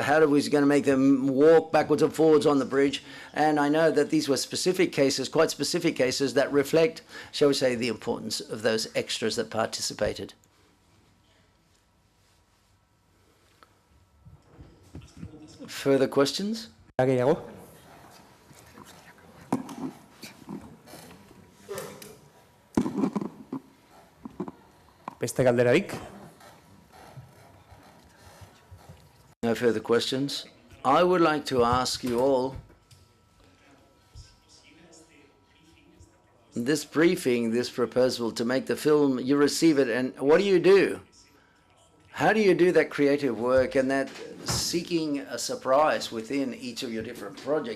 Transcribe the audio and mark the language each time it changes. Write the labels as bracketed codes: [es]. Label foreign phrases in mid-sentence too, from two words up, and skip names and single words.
[en] How was he going to make them walk backwards and forwards on the bridge? And I know that these were specific cases, quite specific cases, that reflect, shall we say, the importance of those extras that participated. Further questions? [eu] Gehiago? Beste galderarik? [en] No further questions. I would like to ask you all, this briefing, this proposal to make the film, you receive it, and what do you do? How do you do that creative work and that seeking a surprise within each of your different projects?